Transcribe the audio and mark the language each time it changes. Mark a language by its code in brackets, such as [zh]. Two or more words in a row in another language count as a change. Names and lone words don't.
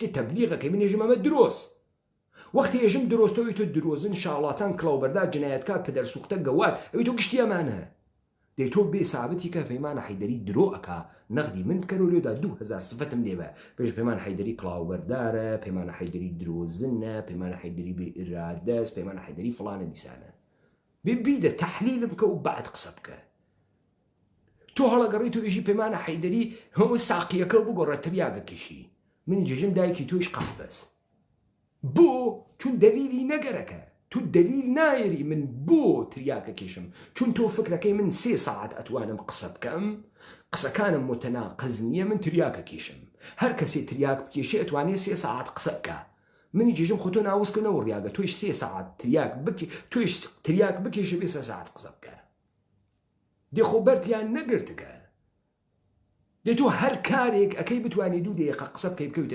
[ckb] تەبلیغەکەی من ێژم ئەمە دروست وەختی ێژم درۆستەوەی تۆ درۆزن شاڵاتان کڵاوبەردا جنایەتکار پەدەرسوختە گەوات ئەوی تۆ گشتی ئەمانە دەی تۆ بێ سابەتی کە پەیمانە حەیدەری درۆ ئەکا نەغدی من کەرۆ لێدا 2000 سفتم لێبە پێش پەیمان حەیدەری کڵاوبەردارە پەیمانە حەیدەری درۆزنە پەیمانە حەیدەری بێ ئیرادەست پەیمانە حەیدەری فڵانە بیسانە بیدە تەحلیل بکە و بعد قسە بکە. تۆ هەڵەگەڕی تۆ بێژی پەیمانە حەیدەری هەموو ساقیەکە بگۆڕە تریاگەکەشی من جێژم دایکی تۆیش قەحبەس بۆ چون دەلیلی نەگەرەکە تو دلیل نایری من بۆ تریاکە کێشم چون تۆ فکرەکەی من 3 ساعت ئەتوانم قسە بکەم قسەکانم متەناقض نییە من تریاکە کێشم هەر کەسێ تریاک بکێشێ ئەتوانێت 3 ساعت قسە بکە منی جێژم خۆ تۆ ناوەستکردنەوە ڕیاگە تۆیش 3 ساعت تۆیش تریاک بکێشە بێ 3 ساعت قسە بکە دێخۆ بەرتیان نەگرتکە دێ تۆ هەر کارێک ئەەکەی بتوانێت 2 دقیقە قسە بکەی بکەوتە